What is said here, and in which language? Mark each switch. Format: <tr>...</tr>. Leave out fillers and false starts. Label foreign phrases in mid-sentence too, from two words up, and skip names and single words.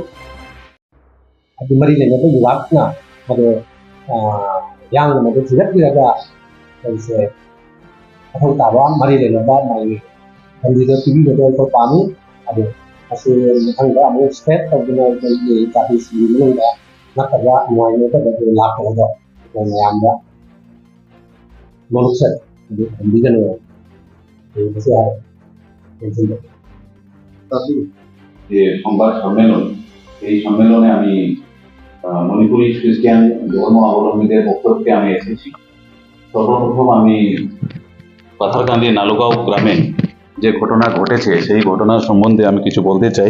<mni>ꯍꯥꯏꯗꯤ ꯃꯔꯤ ꯂꯩꯅꯕ ꯌꯨꯋꯥꯛꯅ ꯃꯗꯨ ꯌꯥꯡꯅ ꯃꯗꯨ ꯊꯤꯒꯠꯄꯤꯔꯒ ꯑꯩꯈꯣꯏꯁꯦ ꯃꯊꯧ ꯇꯥꯕ ꯃꯔꯤ ꯂꯩꯅꯕ ꯃꯥꯒꯤ ꯂꯝꯕꯤꯗ ꯄꯤꯕꯤꯕꯗꯣ ꯑꯩꯈꯣꯏ ꯄꯥꯝꯃꯤ꯫ ꯑꯗꯨ ꯃꯁꯤ ꯃꯊꯪꯗ ꯑꯃꯨꯛ ꯁ꯭ꯄ꯭ꯔꯦꯗ ꯇꯧꯗꯨꯅ ꯑꯩꯈꯣꯏꯒꯤ ꯖꯥꯇꯤꯁꯤꯡꯒꯤ ꯃꯅꯨꯡꯗ ꯅꯠꯇ꯭ꯔꯒ ꯅꯨꯡꯉꯥꯏꯅꯗꯕꯗꯨ ꯂꯥꯛꯄꯗ ꯑꯩꯈꯣꯏ ꯃꯌꯥꯝꯗ ꯃꯔꯨꯞꯁꯠ ꯑꯗꯨ ꯊꯝꯕꯤꯒꯅꯨ মসি হারে</mni> <bn>যে সংবাদ সম্মেলন, এই সম্মেলনে আমি মণিপুরি খ্রিস্টান ধর্ম অবলম্বীদের বক্তব্যে আমি এসেছি। সর্বপ্রথম আমি পাথারকান্দি নালুগাঁও গ্রামে যে ঘটনা ঘটেছে সেই ঘটনার সম্বন্ধে আমি কিছু বলতে চাই।</bn>